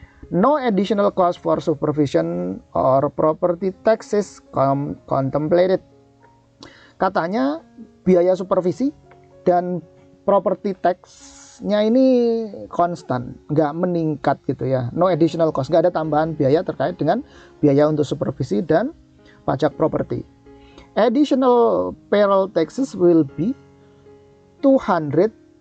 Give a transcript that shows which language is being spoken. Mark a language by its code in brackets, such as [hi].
[en] No additional cost for supervision or property taxes contemplated. [id] Katanya biaya supervisi dan property tax-nya ini konstan, nggak meningkat gitu ya. [en] No additional cost, [id] nggak ada tambahan biaya terkait dengan biaya untuk supervisi dan pajak properti. [en] Additional payroll taxes will be $210.